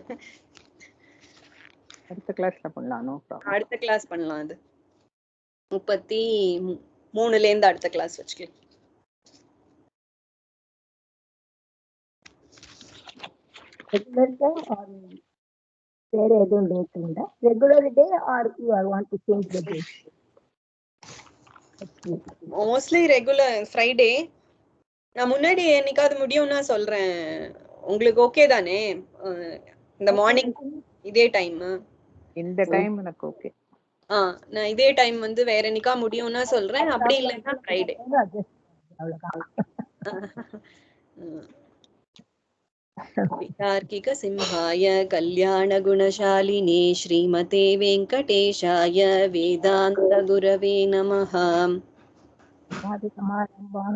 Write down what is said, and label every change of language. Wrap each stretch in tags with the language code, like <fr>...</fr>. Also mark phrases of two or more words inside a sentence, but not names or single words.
<ta>அடுத்த கிளாஸ்ல பண்ணலாம். அடுத்த கிளாஸ் பண்ணலாம். அது 33ல இருந்து அடுத்த கிளாஸ் வச்சுக்கலாம். வேற எதுவும் டேட் உண்டா?</ta> <en>regular day or you or want to change the day? mostly regular Friday.</en> <ta>நான் முன்னாடி என்னைக்காவது முடியும்னா சொல்றேன். உங்களுக்கு ஓகே தானே? இந்த மார்னிங் இதே டைம்? இந்த டைம் எனக்கு ஓகே. நான் இதே டைம் வேற என்னைக்கா முடியும்னா சொல்றேன், அப்படி இல்லைன்னா ஃப்ரைடே.</ta> <sa>तार्किक सिंहाय कल्याण गुणशालिने श्रीमते वेंकटेशाय वेदांत गुरवे नमः.</sa>